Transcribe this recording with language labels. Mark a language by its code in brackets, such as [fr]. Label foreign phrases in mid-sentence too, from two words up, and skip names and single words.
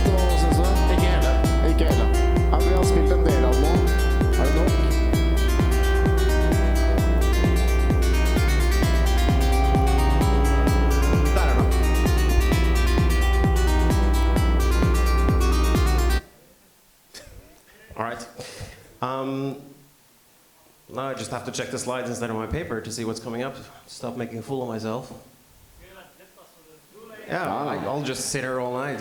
[no] Hva synes du? Ikke hele. Ikke hele. Ja, vi har spilt en del av nå. Er det nok? Der er den. [en] All right. Now I just have to check the slides instead of my paper to see what's coming up. Stop making a fool of myself. Yeah, I'll just sit here all night.